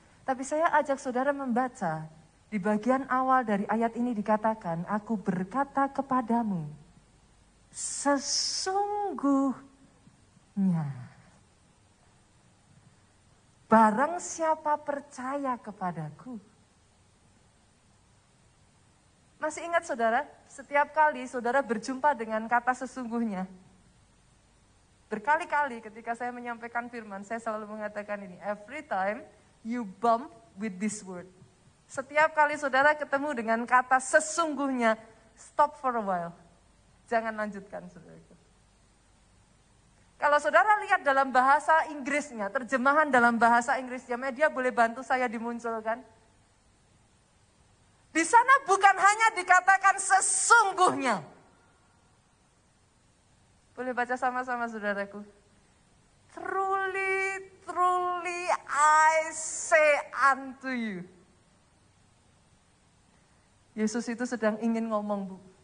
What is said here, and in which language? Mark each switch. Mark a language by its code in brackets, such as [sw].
[id] Tapi saya ajak saudara membaca, di bagian awal dari ayat ini dikatakan, aku berkata kepadamu, sesungguhnya, barang siapa percaya kepadaku. Masih ingat saudara, setiap kali saudara berjumpa dengan kata sesungguhnya. Berkali-kali ketika saya menyampaikan firman, saya selalu mengatakan ini. [en] Every time you bump with this word. [id] Setiap kali saudara ketemu dengan kata sesungguhnya, [en] stop for a while. [id] Jangan lanjutkan, saudara. Kalau saudara lihat dalam bahasa Inggrisnya, terjemahan dalam bahasa Inggrisnya, media boleh bantu saya dimunculkan. Di sana bukan hanya dikatakan sesungguhnya. Boleh baca sama-sama saudaraku. [en] Truly, truly I say unto you. [id] Yesus itu sedang ingin ngomong, Bu.